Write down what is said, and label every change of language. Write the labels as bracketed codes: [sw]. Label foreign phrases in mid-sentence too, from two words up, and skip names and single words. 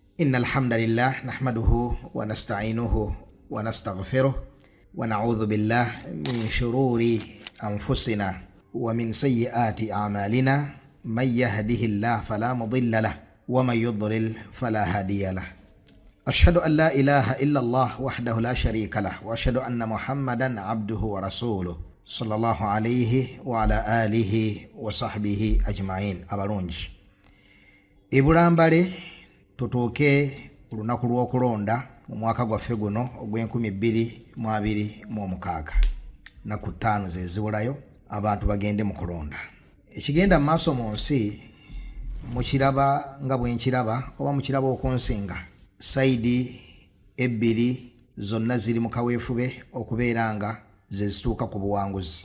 [ar] إن الحمد لله نحمده ونستعينه ونستغفره ونعوذ بالله من شرور أنفسنا ومن سيئات أعمالنا من يهده الله فلا مضل له ومن يضلل فلا هادي له. أشهد أن لا إله إلا الله وحده لا شريك له وأشهد أن محمدا عبده ورسوله صلى الله عليه وعلى آله وصحبه أجمعين. [lg] أبرونج إبرامبالي tutuuke olunaku lw'okulonda mu mwaka gwaffe guno ogw'2026 naku 5 zezibulayo abantu bagende mu kulonda. Ekigenda maaso mu nsi mukiraba nga bwe nkiraba oba mukiraba okunsinga saidi ebbiri zonna ziri mu kaweefube okubeera nga zezituuka ku buwanguzi.